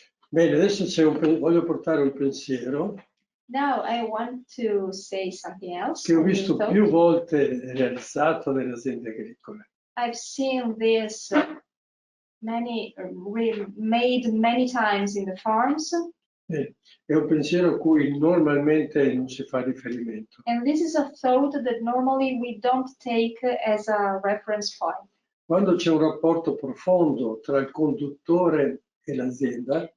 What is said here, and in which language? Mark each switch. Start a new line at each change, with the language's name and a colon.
Italian: Bene, adesso voglio portare un pensiero
English: Now I want to say something else.
Italian: che ho visto più volte realizzato nelle aziende agricole.
English: I've seen this made many times in the farms.
Italian: È un pensiero a cui normalmente non si fa riferimento.
English: And this is a thought that normally we don't take as a reference point.
Italian: Quando c'è un rapporto profondo tra il conduttore e l'azienda,